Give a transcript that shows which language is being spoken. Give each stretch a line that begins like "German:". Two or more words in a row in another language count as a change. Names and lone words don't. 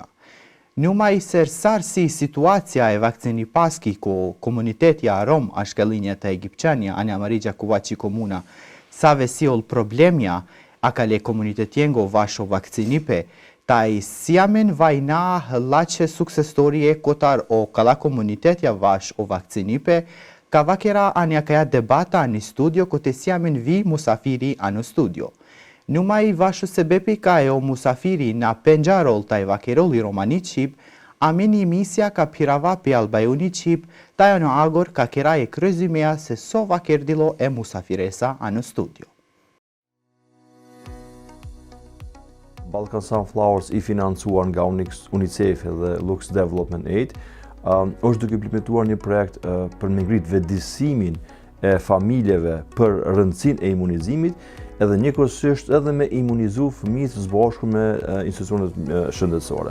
Romany: Numai sersar si situacija e vakcinipaski ko komunitetja rom ashkalinja te egipćanja ani amari Gjakovaci komuna, sa vesiol problemja akale komunitetjengo vašo vakcinipe, taj siamen vajna lače suksestorije kotar o kala komunitetja vaš o vakcinipe, ka vakera anja kaja debata ani studio kote siamen vi musafiri ano studio. Numai vašo sebepi ka e o musafiri na penjarol taj vakeroli romani qip, amini misja ka pirava pe albajuni qip, taj ano agor ka kera e krezimea se so vakerdilo e musafiresa ano studio.
Albanian: Balkan Sunflowers i financuar nga UNICEF dhe Lux Development Aid, është duke implementuar një projekt për me ngrit vetëdijsimin e familjeve për rëndësinë e imunizimit, edhe njëkohësisht edhe me imunizu fëmijët së bashku me institucionet shëndetësore.